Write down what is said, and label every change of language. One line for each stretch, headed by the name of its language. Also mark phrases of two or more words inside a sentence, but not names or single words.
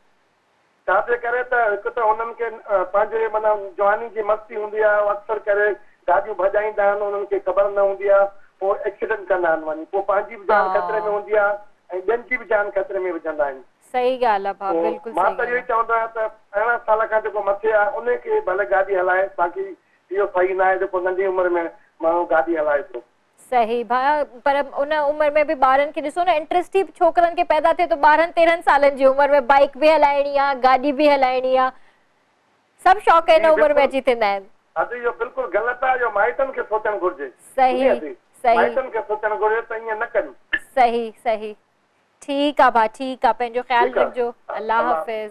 Sindhi: छाजे करे त हिकु त हुननि खे पंहिंजे माना जवानी जी मस्ती हूंदी आहे अक्सर करे गाॾियूं भॼाईंदा आहिनि उन्हनि खे ख़बर न हूंदी आहे पोइ एक्सीडेंट कंदा आहिनि वञी पोइ पंहिंजी बि जान ख़तरे में हूंदी आहे ऐं ॿियनि जी बि जान ख़तरे में विझंदा आहिनि सही ॻाल्हि आहे भा बिल्कुलु मां सही त इहो ई चवंदो आहियां त 18 साल खां जेको मथे आहे उनखे भले गाॾी हलाए बाक़ी इहो सही न आहे जेको नंढी उमिरि में माण्हू गाॾी हलाए थो सही भा पर उन उम्र में भी बारन के ॾिसो न इंटरेस्ट ही छोकरन के पैदा थे तो 12-13 सालन जी उम्र में बाइक भी हलाइणी आहे गाॾी भी हलाइणी आहे सब शौक़ इन उम्र में अची थींदा आहिनि अॼु इहो बिल्कुलु ग़लति आहे इहो माइटनि खे सोचणु घुरिजे सही सही माइटनि खे सोचणु घुरिजे त ईअं न कनि सही सही ठीकु आहे भा ठीकु आहे पंहिंजो ख़्यालु ठीकु आहे। रखिजो अल्लाह हाफ़िज़